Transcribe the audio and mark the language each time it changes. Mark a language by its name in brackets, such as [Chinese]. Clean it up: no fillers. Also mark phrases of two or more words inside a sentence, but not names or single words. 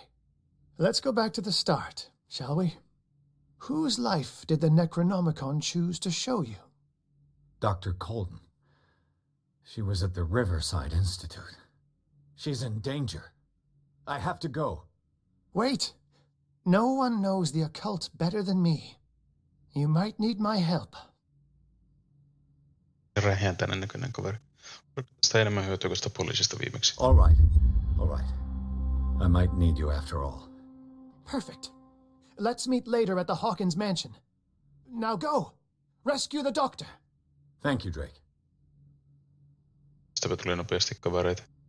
[English] Let's go back to the start, shall we? Whose life did the Necronomicon choose to show you? Dr. Colden. She was at the Riverside Institute. She's in danger. I have to go. Wait. No one knows the occult better than me. You might need my help. [Finnish] Rähjäntäinen näköinen kaveri. Oliko tästä enemmän hyötyä kuin sitä poliisista viimeksi? [English] All right. I might need you after all. Perfect. Let's meet later at the Hawkins mansion. Now go. Rescue the doctor. Thank you, Drake. [Finnish] Sitäpä tuli nopeasti kavereita.